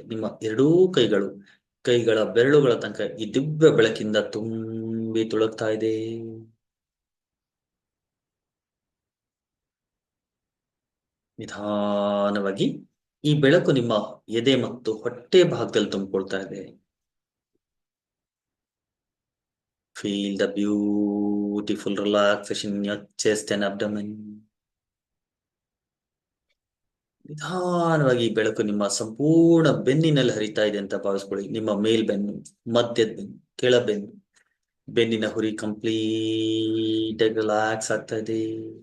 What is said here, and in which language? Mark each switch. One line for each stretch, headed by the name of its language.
Kannada: ನಿಮ್ಮ ಎರಡೂ ಕೈಗಳ ಬೆರಳುಗಳ ತನಕ ಈ ದಿವ್ಯ ಬೆಳಕಿಂದ ತುಂಬಿ ತುಳುಕ್ತಾ ಇದೆ. ನಿಧಾನವಾಗಿ ಈ ಬೆಳಕು ನಿಮ್ಮ ಎದೆ ಮತ್ತು ಹೊಟ್ಟೆ ಭಾಗದಲ್ಲಿ ತುಂಬಿಕೊಳ್ತಾ ಇದೆ.
English: Feel the beautiful relaxation in your chest and abdomen.
Kannada: ನಿಧಾನವಾಗಿ ಈ ಬೆಳಕು ನಿಮ್ಮ ಸಂಪೂರ್ಣ ಬೆನ್ನಿನಲ್ಲಿ ಹರಿತಾ ಇದೆ ಅಂತ ಭಾವಿಸ್ಕೊಳ್ಳಿ. ನಿಮ್ಮ ಮೇಲ್ಬೆನ್ನು, ಮಧ್ಯದ ಬೆನ್ನು, ಕೆಳಬೆನ್ನು, ಬೆನ್ನಿನ ಹುರಿ ಕಂಪ್ಲೀಟ್ ಆಗಿ ರಿಲ್ಯಾಕ್ಸ್ ಆಗ್ತಾ ಇದೆ.